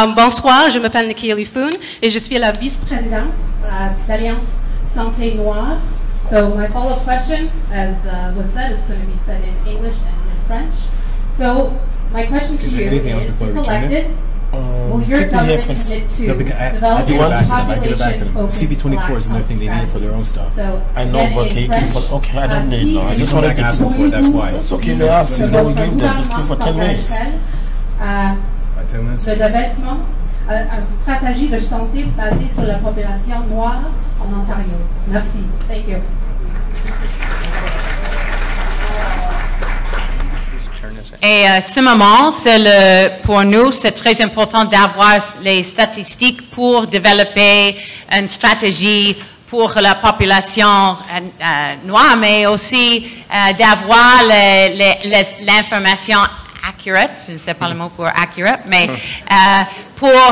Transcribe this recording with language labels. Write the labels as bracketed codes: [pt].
[fr] Bonsoir, je m'appelle Nakia Lee Foon, et je suis la vice-présidente d'Alliance Santé Noire. [en] So my follow-up question, as was said, is going to be said in English and in French. So my question to you is, if elected, will your government commit to develop a population-focused CB24 is another thing they need for their own stuff. So I know, but can you keep for, okay, I don't need no. I just want to get asking for it, that's why. It's okay, they asked you, then we gave them, just keep for 10 minutes. 10 minutes? [fr] De développement, une stratégie de santé basée sur la population noire en Ontario. Merci. [en] Thank you. [fr] Et ce moment, pour nous, c'est très important d'avoir les statistiques pour développer une stratégie pour la population noire, mais aussi d'avoir l'information accurate, je ne sais pas le mot pour accurate, mais pour